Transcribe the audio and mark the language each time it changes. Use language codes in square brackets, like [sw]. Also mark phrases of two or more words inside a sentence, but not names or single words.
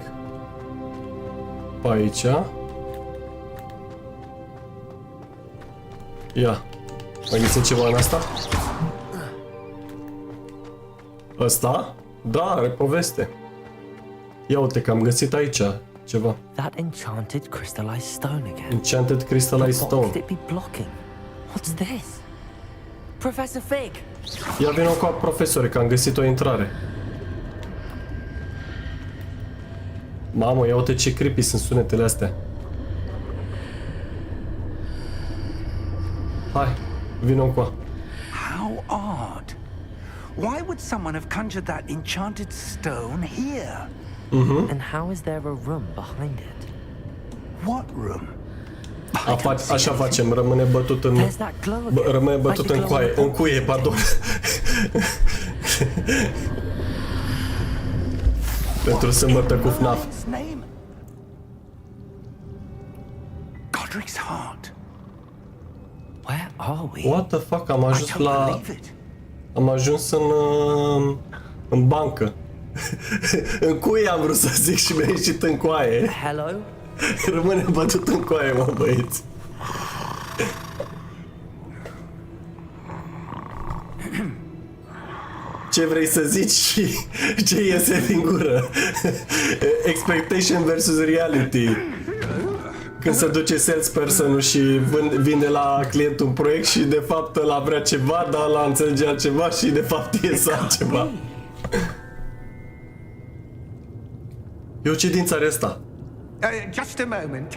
[ro] Pe aici. Ia, mai găsim ceva în asta? Ăsta? Da, are poveste. Ia uite că am găsit aici ceva. [en] That enchanted crystallized stone again. Enchanted crystallized stone. What could it be blocking? What's this? Professor Fig! [ro] Ia vină cu profesore, că am găsit o intrare. Mamă, ia uite ce creepy sunt sunetele astea. Hai, vină cu a. [en] How odd. Why would someone have conjured that enchanted stone here? And how is there a room behind it? What room? [ro] Așa facem, rămâne bătut în... Rămâne bătut în coaie, în cuie, pardon. Pentru sâmbătă cu FNAF. [en] Godric's heart. Where are we? What the fuck, [ro] am ajuns la... Am ajuns în bancă. În cuie am vrut să zic și mi-a ieșit în coaie. [en] Hello? [ro] Rămâne bătut în coaie, mă, băieți. Ce vrei să zici și ce iese din gură? [en] Expectation versus reality. [ro] Când se duce salesperson-ul și vinde la client un proiect și de fapt ăla vrea ceva, dar ăla înțelege altceva și de fapt iese altceva. Eu ce dinți are ăsta? [en] Just a moment.